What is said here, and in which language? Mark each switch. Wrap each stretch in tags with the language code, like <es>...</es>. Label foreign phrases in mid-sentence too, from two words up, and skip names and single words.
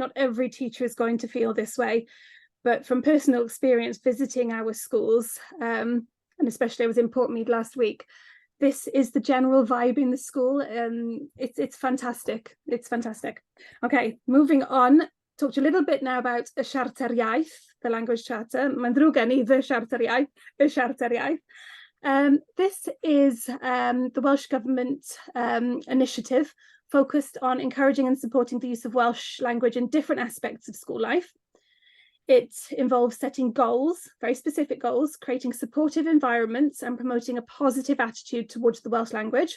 <en>Not every teacher is going to feel this way. But from personal experience visiting our schools, and especially I was in Portmead last week, this is the general vibe in the school. It's fantastic. It's fantastic. Okay, moving on. Talk to you a little bit now about y Siarter Iaith, the language charter.</en> <cy>Mae'n ddrwg gen I, the Siarter Iaith, y Siarter Iaith.</cy> <en>This is the Welsh Government initiative focused on encouraging and supporting the use of Welsh language in different aspects of school life. It involves setting goals, very specific goals, creating supportive environments and promoting a positive attitude towards the Welsh language.</en>